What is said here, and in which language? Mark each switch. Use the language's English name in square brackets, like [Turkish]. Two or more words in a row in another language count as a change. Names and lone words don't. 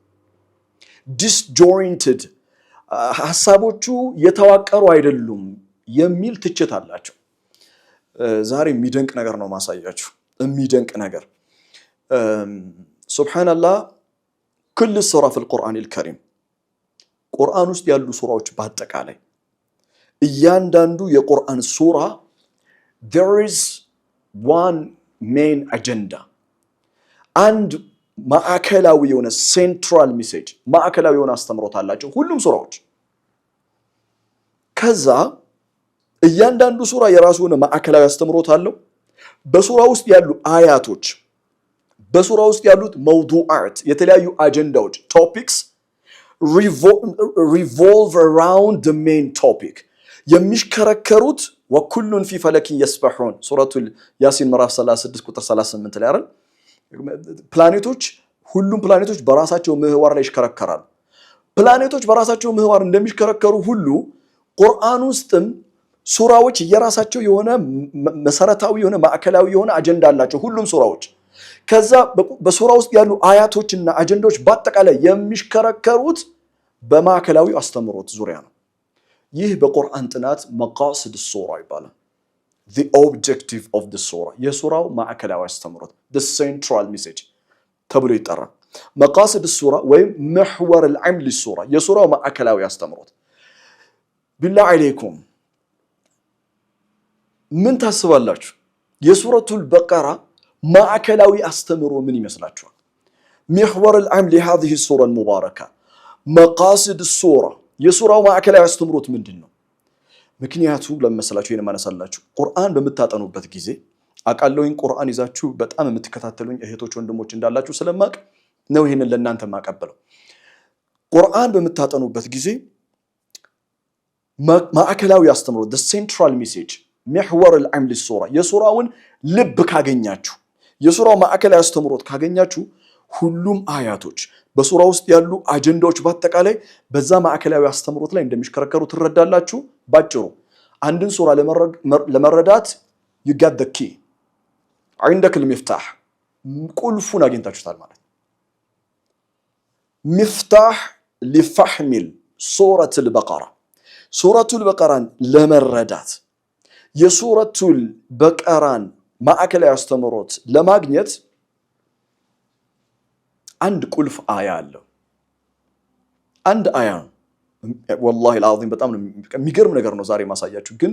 [Amharic] ዲስጆይንትድ ሐሳቦቹ የተዋቀሩ አይደሉም የሚል ትችት አላቸው። ዛሬ የሚደንቅ ነገር ነው ማሳያችሁ። የሚደንቅ ነገር [Arabic] سبحان الله كل سورة في القرآن الكريم [Amharic] ቁርአን ውስጥ ያሉ ሱራዎች በአጠቃላይ እያንዳንዱ የቁርአን ሱራ [English] there is one main agenda [Amharic] አንድ ማዕከላዊ የሆነ [English] central message [Amharic] ማዕከላዊ የሆነ አስተምሮት አላቸው ሁሉም ሱራዎች። ከዛ እያንዳንዱ ሱራ የራሱ የሆነ ማዕከላዊ አስተምሮት አለው። በሱራ ውስጥ ያሉ አያቶች በሱራ ውስጥ ያሉት መውዱዓት የተለያዩ አጀንዳዎች ቶፒክስ [English] revolve around the main topic [Amharic] የሚሽከረከሩት [Arabic] وكل في فلك يسبحون [Amharic] ሱረቱል ያሲን ምዕራፍ 36 ቁጥር 38 ላይ አይደል? ፕላኔቶች ሁሉም ፕላኔቶች በራሳቸው ምህዋር ላይ ይሽከረከራሉ። ፕላኔቶች በራሳቸው ምህዋር እንደሚሽከረከሩ ሁሉ ቁርአን ውስጥም ሱራዎች የራሳቸው የሆነ መሰረታዊ የሆነ ማዕከላዊ የሆነ አጀንዳ አላቸው ሁሉም ሱራዎች። ከዛ በሱራ ውስጥ ያሉ አያቶችና አጀንዳዎች በአጠቃላይ የሚሽከረከሩት በማዕከላዊ አስተምሮት ዙሪያ ነው። ይህ በቁርአን ጥናት [Arabic] مقاصد سورة [Amharic] ይባላል። [English] the objective of the surah [Amharic] የሱራው ማዕከላዊ አስተምሮት [English] the central message [Amharic] ተብሎ ይጠራል። [Arabic] مقاصد سورة [Amharic] ወይም [Arabic] محور العمل السورة [Amharic] የሱራው ማዕከላዊ አስተምሮት። [Arabic] بالله عليكم [Amharic] ምን ታስባላችሁ? የሱረቱል በቀራ ማዕከላዊ አስተምሮ ምን ይመስላችኋል? [Arabic] محور العمل لهذه السورة المباركة مقاصد سورة [Amharic] የሱራው ማዕከላዊ አስተምሮት ምንድነው? ምክንያቱ ለምሳላችሁ ይሄን ማነሳላችሁ ቁርአን በመታጠኑበት ጊዜ አቃለውኝ ቁርአን ይዛችሁ በጣም የምትከታተሉኝ እህቶች ወንድሞች እንዳላችሁ ስለማቅ ነው ይሄንን ለእናንተ ማቀበለው። ቁርአን በመታጠኑበት ጊዜ ማዕከላዊ አስተምሮት [English] the central message [Arabic] محور العمل السورة [Amharic] የሱራውን ልብ ካገኛችሁ የሱራው ማዕከላዊ አስተምሮት ካገኛችሁ ሁሉም አያቶች በሱራ ውስጥ ያሉ አጀንዳዎች በአጠቃላይ በዛ ማዕከላዊ አስተምሮት ላይ እንደሚሽከረከሩ ትረዳላችሁ። ባጭሩ አንድን ሱራ ለመረዳት [English] you got the key [Arabic] عندك المفتاح [Amharic] ቁልፉን አግኝታችሁታል ማለት [Arabic] مفتاح لفهم سورة البقرة [Amharic] ሱረቱል በቀራን ለመረዳት የሱረቱል በቀራን ማዕከላዊ አስተምሮት ለማግኘት አንድ ቁልፍ አያ አለው። አንድ አያ [Arabic] والله العظيم [Amharic] በጣም የሚገርም ነገር ነው ዛሬ ማሳያችሁ ግን